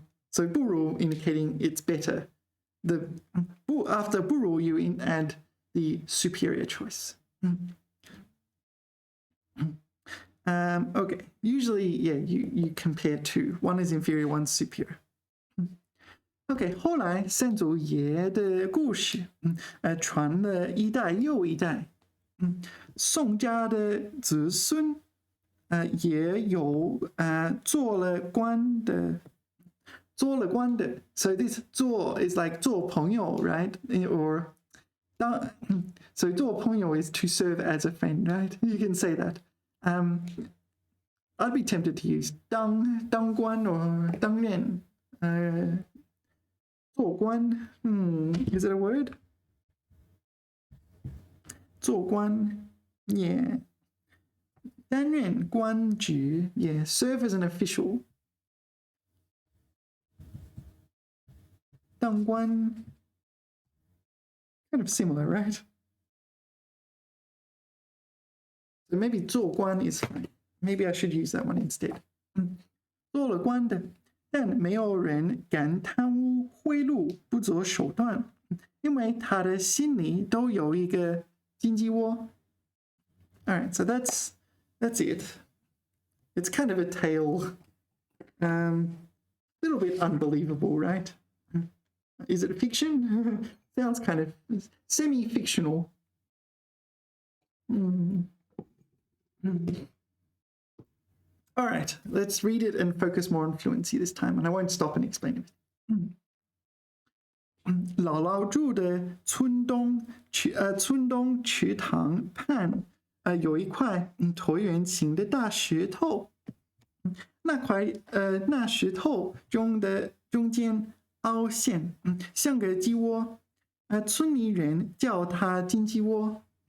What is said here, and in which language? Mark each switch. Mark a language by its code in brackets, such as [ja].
[en] So 不如 indicating it's better. After 不如 you add the superior choice. Okay, usually, yeah, you compare two. One is inferior, one's superior. [zh] Okay, 后来三祖爷的故事传了一代又一代。宋家的子孙也有做了官的。 [en] So this 做 is like 做朋友, right? Or so 做朋友 is to serve as a friend, right? You can say that. I'd be tempted to use 当官 or 当任。做官 is it a word? 做官 yeah. [zh] 担任官职 [en] yeah. Serve as an official. 当官 kind of similar, right? So maybe 做官 is fine. Maybe I should use that one instead. [zh] 做了官的，但没有人敢贪污贿赂，不择手段，因为他的心里都有一个金鸡窝。 [en] All right, so that's it. It's kind of a tale, little bit unbelievable, right? Is it fiction? Sounds kind of semi-fictional. All right, let's read it and focus more on fluency this time, and I won't stop and explain it. [zh] 姥姥住的村东池塘畔，有一块椭圆形的大石头，那石头中间凹陷，像个鸡窝，村里人叫它金鸡窝。